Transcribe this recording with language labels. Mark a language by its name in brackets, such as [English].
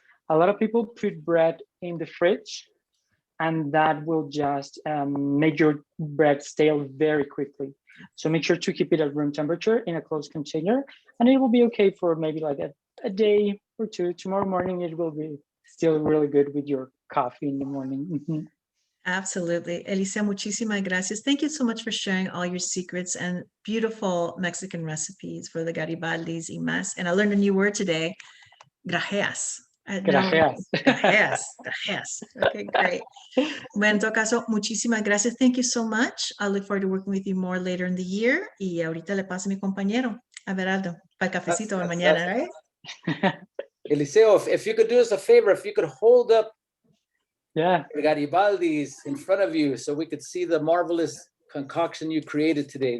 [English] A lot of people put bread in the fridge, and that will just make your bread stale very quickly. So make sure to keep it at room temperature in a closed container, and it will be okay for maybe like a day or two. Tomorrow morning, it will be still really good with your coffee in the morning. Absolutely. [Spanish] Eliceo, muchísimas gracias. [English] Thank you so much for sharing all your secrets and beautiful Mexican recipes for the Garibaldis [Spanish] y más. [English] And I learned a new word today, grajeas. [Spanish] Gracias. Gracias. [English] Okay, great. [Spanish] Bueno, en todo caso, muchísimas gracias. [English] Thank you so much. I look forward to working with you more later in the year. [Spanish] Y ahorita le paso a mi compañero, Abelardo, para el cafecito de mañana, [English] right? Eliceo, if you could do us a favor, if you could hold up Yeah. Garibaldis in front of you so we could see the marvelous concoction you created today.